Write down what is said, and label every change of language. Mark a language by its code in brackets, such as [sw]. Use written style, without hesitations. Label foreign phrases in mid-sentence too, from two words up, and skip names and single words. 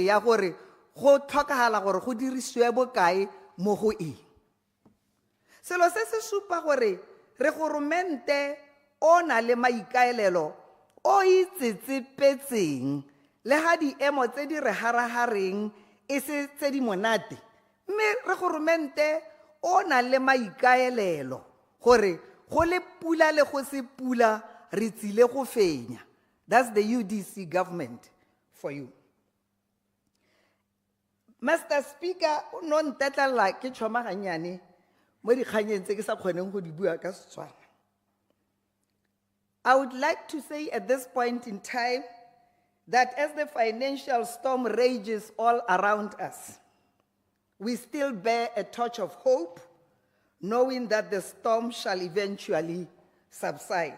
[tn] ya gore go tlhokagala gore go dirisiwe bokae mo go eng selo se se supa gore re goromente o na le maikaelelo o itsetsepetseng le ga diemo tse di re harahareng e se tse di monate mme re goromente o na le maikaelelo gore go le pula le go se pula re tsile go fenya. [en] That's the UDC government for you. Mr. [tn] Speaker, o no ntetlela ke tshoma ganyane mo dikganyeng tse ke sa kgoneng go di bua ka Setswana. [en] I would like to say at this point in time that as the financial storm rages all around us, we still bear a torch of hope, knowing that the storm shall eventually subside.